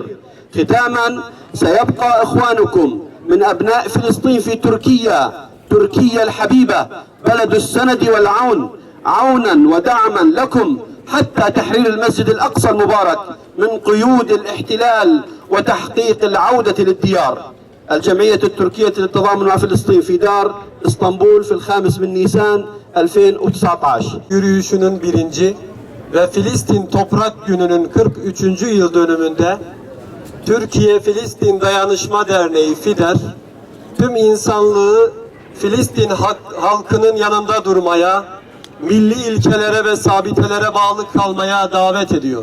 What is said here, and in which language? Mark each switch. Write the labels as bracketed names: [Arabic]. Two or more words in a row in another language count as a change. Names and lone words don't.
[Arabic] ختاما، سيبقى إخوانكم من أبناء فلسطين في تركيا الحبيبة بلد السند والعون عونا ودعما لكم حتى تحرير المسجد الأقصى المبارك من قيود الاحتلال وتحقيق العودة للديار. الجمعية التركية للتضامن مع فلسطين في دار اسطنبول في 5 Nisan 2019. [Turkish] Yürüyüşünün 1. ve Filistin Toprak Günü'nün 43. yıl dönümünde Türkiye-Filistin Dayanışma Derneği FİDER tüm insanlığı Filistin halkının yanında durmaya, milli ilkelere ve sabitelere bağlı kalmaya davet ediyor.